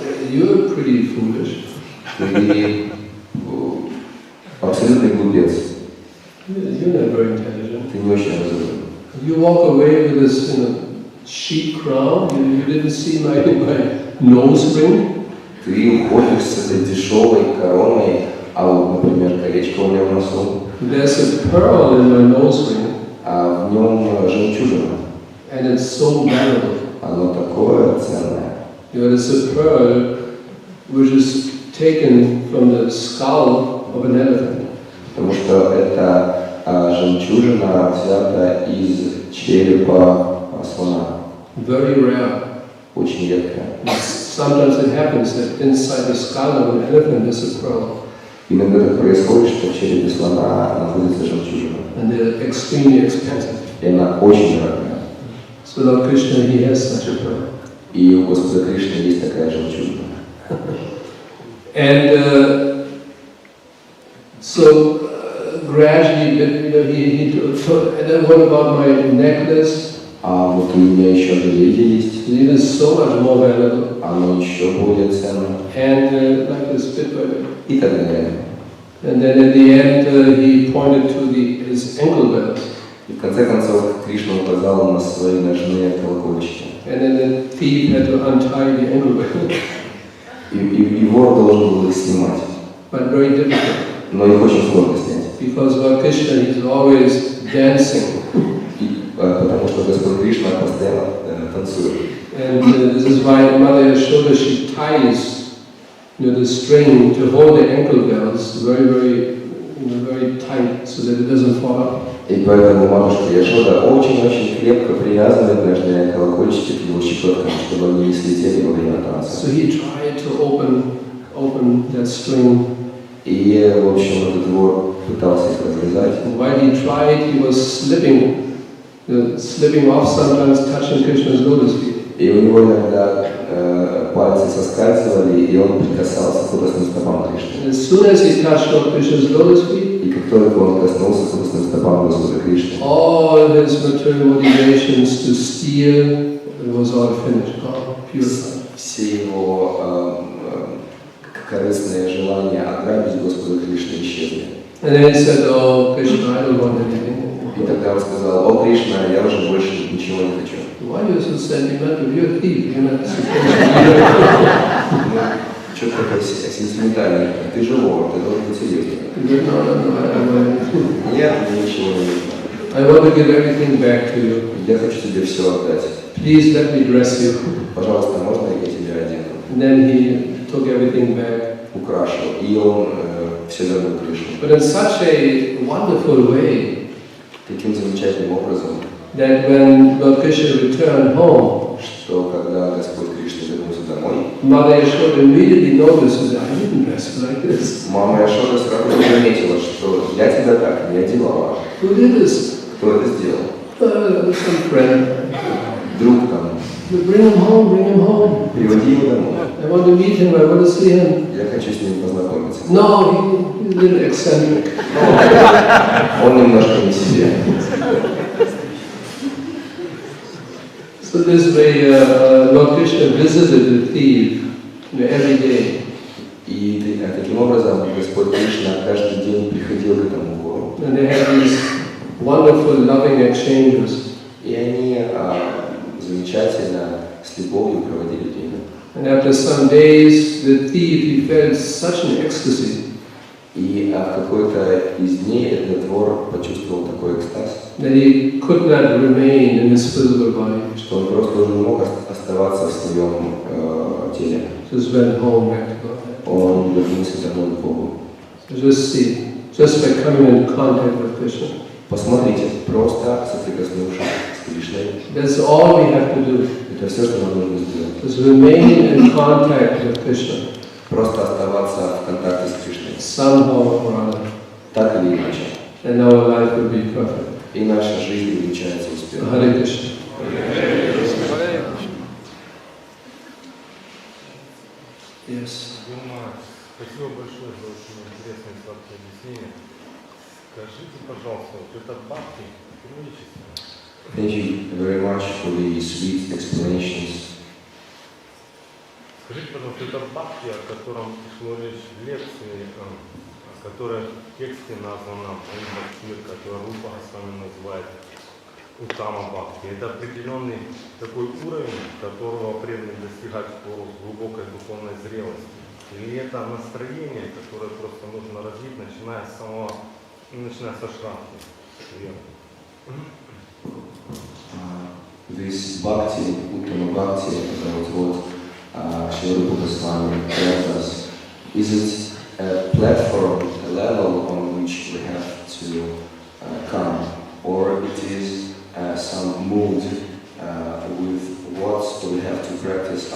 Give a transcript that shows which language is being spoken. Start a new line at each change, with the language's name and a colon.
English: You're pretty foolish.
Russian: Ты абсолютный глупец.
English: You're not very intelligent.
Russian: Ты не очень разумен.
English: You walk away with this, cheap crown. You didn't see my nose ring.
Russian: Ты уходишь с этой дешевой короной, а вот, например, колечко у меня в носу.
English: There's a pearl in my nose ring.
Russian: А в нем жемчужина.
English: And it's so valuable.
Russian: Оно такое ценное.
English: It's a pearl which is taken from the skull of an elephant.
Russian: Потому что эта жемчужина взята из черепа слона.
English: Very rare.
Russian: очень редкое.
English: Sometimes it happens that inside the skull of an elephant is a pearl.
Russian: Иногда так происходит, что в черепе слона находится жемчужина.
English: And they're extremely expensive.
Russian: И она очень дорогая.
English: So Lord Krishna, he has such a pearl.
Russian: И у Господа Кришны есть такая жемчужина.
English: And so gradually, and then what about my necklace?
Russian: А вот у меня еще ожерелье есть.
English: It is so much more valuable.
Russian: Оно еще более ценно.
English: And like this bit by bit.
Russian: И так далее.
English: And then at the end, he pointed to his ankle bells.
Russian: И в конце концов Кришна указал на свои ножные колокольчики.
English: And then the thief had to untie the ankle bell.
Russian: И вор должен был их снимать.
English: But very difficult.
Russian: Но их очень сложно снять.
English: Because Lord Krishna is always dancing.
Russian: Потому что Господь Кришна постоянно танцует.
English: And this is why Mother Yashoda, she ties, the string to hold the ankle bells very, very, very tight, so that it doesn't fall out.
Russian: И поэтому матушка Яшода очень-очень крепко привязывает ножные колокольчики к его щекоткам, чтобы они не слетели во время танца.
English: So he tried to open that string.
Russian: И, в общем, этот вор пытался их развязать.
English: While he tried, he was slipping off sometimes, touching Krishna's lotus feet.
Russian: И у него иногда пальцы соскальзывали, и он прикасался к лотосным стопам Кришны.
English: As soon as he touched Krishna's lotus feet,
Russian: и как только он коснулся к лотосным стопам Господа Кришны,
English: all his material motivations to steal was all finished, all purified.
Russian: Все его корыстные желания ограбить Господа Кришны исчезли.
English: And then he said, "Oh Krishna, I don't want anything."
Russian: И тогда он сказал: «О Кришна, я уже больше ничего не хочу».
English: Why are you so sentimental? You're a thief. You're not supposed to.
Russian: Что такое сентиментальное? Ты же вор, ты должен быть серьезным.
English: No.
Russian: Нет, мне ничего не нужно.
English: I want to give everything back to you.
Russian: Я хочу тебе все отдать.
English: Please let me dress you.
Russian: Пожалуйста, можно я тебя одену?
English: And then he took everything back.
Russian: Украшу. И он все вернул Кришне.
English: But in such a wonderful way.
Russian: Таким замечательным образом,
English: that when Lord Krishna returned home,
Russian: что когда Господь Кришна вернулся домой,
English: Mother Yashoda immediately noticed that I didn't dress like this.
Russian: Мама Яшода сразу же заметила, что я тебя так не одевала.
English: Who did this?
Russian: Кто это сделал?
English: Some friend.
Russian: Друг там.
English: Bring him home.
Russian: Приводи его домой.
English: I want to meet him. I want to see him.
Russian: Я хочу с ним познакомиться.
English: No, he's a little eccentric.
Russian: Он немножко не себе.
English: So this way, Lord Krishna visited the thief every day.
Russian: И таким образом Господь Кришна каждый день приходил к этому вору.
English: And they had these wonderful, loving exchanges.
Russian: И они замечательно с любовью проводили время.
English: And after some days, the thief, he felt such an ecstasy.
Russian: И в какой-то из дней этот вор почувствовал такой экстаз,
English: that he could not remain in his physical body.
Russian: Что он просто уже не мог оставаться в своем теле.
English: Just went home back to God.
Russian: Он вернулся домой к Богу.
English: So just see, just by coming in contact with Krishna.
Russian: Посмотрите, просто соприкоснувшись с Кришной.
English: That's all we have to do.
Russian: Это все, что нам нужно сделать.
English: Just remain in contact with Krishna.
Russian: Просто оставаться в контакте с Кришной.
English: Somehow or other.
Russian: Так или иначе.
English: And our life will be perfect.
Russian: И наша жизнь увенчается успехом. Харе Кришна.
English: Yes.
Russian: Гуннар, спасибо большое за очень интересное и сладкое объяснение. Скажите, пожалуйста, вот это бхакти, величество.
English: Thank you very much for the sweet explanations.
Russian: Скажите, пожалуйста, это бхакти, о котором шло речь в лекции, которая в тексте названа «Бхакти», которую Рупа Свами называет Уттама Бхакти. Это определенный такой уровень, которого преданный достигать в пору глубокой духовной зрелости. Или это настроение, которое просто нужно развить, начиная со шрамки.
English: This bhakti, Uttama Bhakti, about what Шрила Прабхупада Свами tells us, is it a platform, a level on which we have to come, or it is some mood with what we have to practice